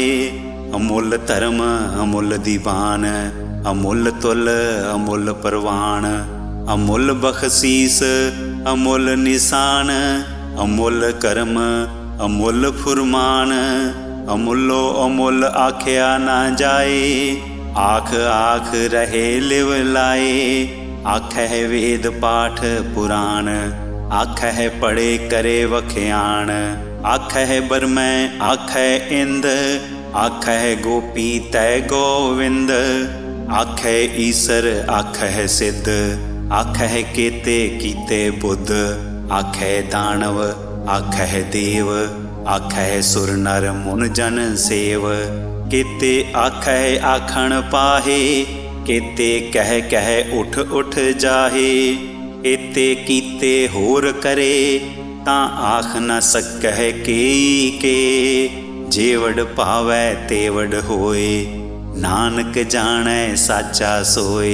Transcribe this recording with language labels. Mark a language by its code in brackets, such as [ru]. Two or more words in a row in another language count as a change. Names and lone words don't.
[pa] ਅਮੁਲ ਧਰਮ ਅਮੁਲ ਦੀਵਾਨ, ਅਮੁਲ ਤੁਲ ਅਮੁਲ ਪਰਵਾਨ। ਅਮੁਲ ਬਖ਼ਸ਼ੀਸ ਅਮੁਲ ਨਿਸ਼ਾਨ, ਅਮੁਲ ਕਰਮ ਅਮੁਲ ਫੁਰਮਾਨ। ਅਮੁਲੋ ਅਮੁਲ ਆਖਿਆ ਨਾ ਜਾਏ, ਆਖ ਆਖ ਰਹੇ ਲਿਵ ਲਾਏ। ਆਖੈ ਵੇਦ ਪਾਠ ਪੁਰਾਣ, ਆਖੈ ਪੜ੍ਹੇ ਕਰੇ ਵਖਿਆਣ। ਆਖੈ ਬਰਮੈ ਆਖੈ ਇੰਦ, ਆਖੈ ਗੋਪੀ ਤੈ ਗੋਵਿੰਦ। ਆਖੈ ਈਸਰ ਆਖੈ ਸਿੱਧ, ਆਖੈ ਕੇਤੇ ਕੀਤੇ ਬੁੱਧ। ਆਖੈ ਦਾਨਵ ਆਖੈ ਦੇਵ, ਆਖੈ ਸੁਰ ਨਰ ਮੁਨ ਜਨ ਸੇਵ। ਕੇਤੇ ਆਖੈ ਆਖਣ ਪਾਹੇ, ਕੇਤੇ ਕਹ ਕਹ ਉਠ ਉਠ ਜਾਹੇ। ਏਤੇ ਕੀਤੇ ਹੋਰ ਕਰੇ, ਤਾਂ ਆਖ ਨ ਸਕਹ ਕੇਈ ਕੇ। ਜੇਵਡ ਪਾਵੈ ਤੇਵਡ ਹੋਏ, ਨਾਨਕ ਜਾਣੈ ਸਾਚਾ ਸੋਏ।